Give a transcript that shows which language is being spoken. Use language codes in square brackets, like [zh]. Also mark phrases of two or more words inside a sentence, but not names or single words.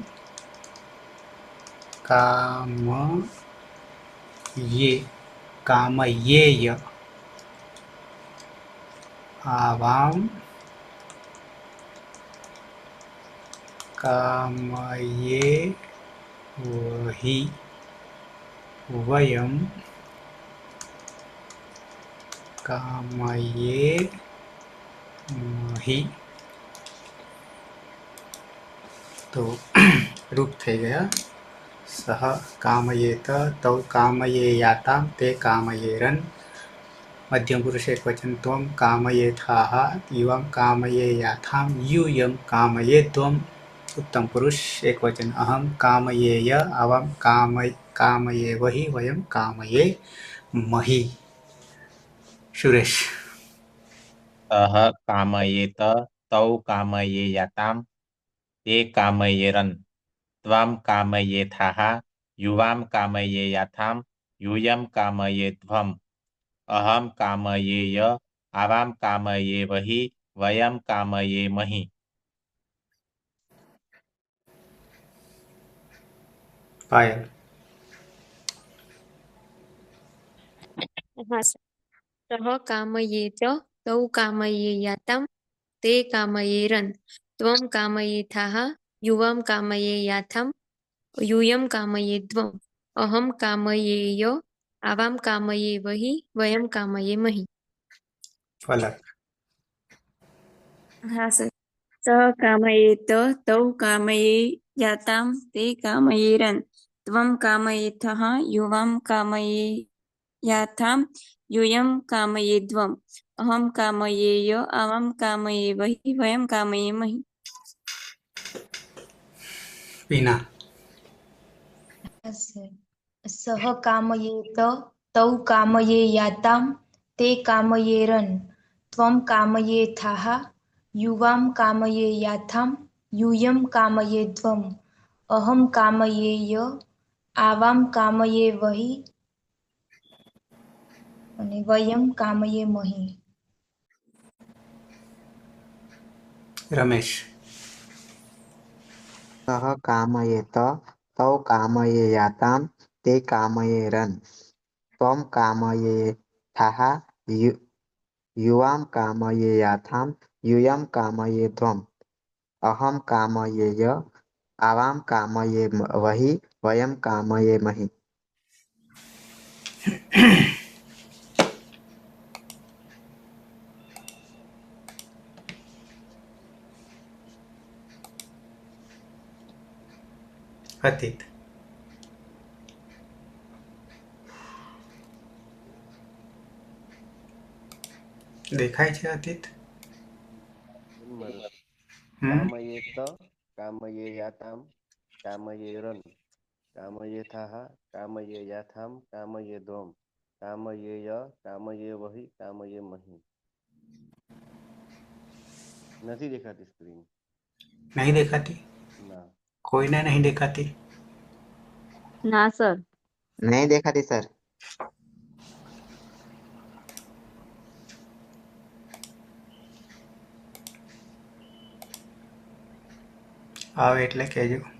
[sa] कामयेय आवाम कामये वही वयम कामये मही. [gu] તો રૂપ થઈ ગયા [sa] સહ કામયેત તૌ કામયેયાતામ તે કામયેરન. [gu] મધ્યમ પુરુષ એક વચન [sa] ત્વમ કામયેથાહ યુવમ કામયેયાથામ यूयम कामयेध्वम. उत्तम पुरुष एक वचन अहम कामयेय आवाम कामयेवहि वयम कामये मही. सुरेश. सः कामयेत तौ कामयेयातां ते कामयेरन् त्वां कामयेथाः युवां कामयेयाथां यूयं कामयेध्वम् अहं कामयेय आवां कामयेवहि वयं कामयेमहि. पायल. [gu] હા સર. [sa] સહ કામયેત તૌ કામયેયાતામ તે કામયેરન ત્વમ કામયેથાહ યુવામ કામયેયાથામ यूयं कामयेध्वम् अहं कामयेय आवां कामयेवहि वयं कामयेमहि. फलक. [gu] હા સર. [sa] સહ કામયેત તૌ કામયેયાતામ તે કામયેરન ત્વમ કામયેથઃ યુવામ કામયેયાથામ यूयं कामयेध्वम् अहं कामयेय आवां कामयेवहि वयं कामयेमहि. पीना. સહ કામયેત તૌ કામયેયાતામ તે કામયેરન ત્વમ કામયેથાહ યુવામ કામયેયાથામ यूयं कामयेध्वम् अहं कामयेय आवां कामयेवहि અને વયમ કામયેમહિ. रमेश. सः कामयेत तौ कामयेयातां ते कामयेरन् त्वं कामयेथाः युवां कामयेयाथां यूयं कामयेध्वम् अहं कामयेय आवां कामयेवहि वयं कामयेमहि. [gu] અતીત. દેખાય છે અતીત? [sa] કામયેત કામયેયાતામ કામયેરન કામયેથાહ કામયેયાથામ કામયેધ્વમ કામયેય કામયેવહિ કામયેમહિ. [gu] નથી દેખાતી સ્ક્રીન. [hi] नहीं देखाती? [gu] ના. [hi] कोई ने नहीं देखाती? [gu] ના સર. [hi] नहीं देखाती सर. [gu] આવે એટલે કહેજો.